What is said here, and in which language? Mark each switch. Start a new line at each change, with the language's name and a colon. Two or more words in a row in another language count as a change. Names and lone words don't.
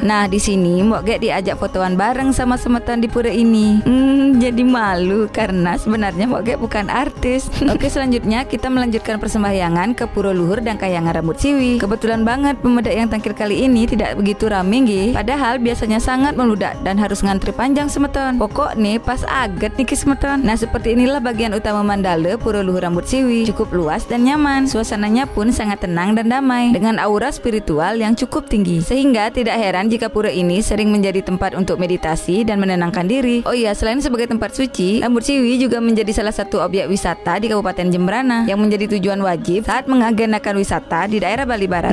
Indonesian: Nah, di sini Mbok Gek diajak fotoan bareng sama semeton di pura ini. Jadi malu karena sebenarnya Mbok Gek bukan artis. Oke, selanjutnya kita melanjutkan persembahyangan ke Pura Luhur Dangkahyangan Rambut Siwi. Kebetulan banget pemuda yang tangkil kali ini tidak begitu rame nggih. Padahal biasanya sangat meludak dan harus ngantri panjang semeton. Pokok nih pas aget nih semeton. Nah, seperti inilah bagian utama mandala Pura Luhur Rambut Siwi. Cukup luas dan nyaman. Suasananya pun sangat tenang dan damai dengan aura spiritual yang cukup tinggi. Sehingga tidak heran jika pura ini sering menjadi tempat untuk meditasi dan menenangkan diri. Oh iya, selain sebagai tempat suci, Rambut Siwi juga menjadi salah satu objek wisata di Kabupaten Jemberana yang menjadi tujuan wajib saat mengagendakan wisata di daerah Bali Barat.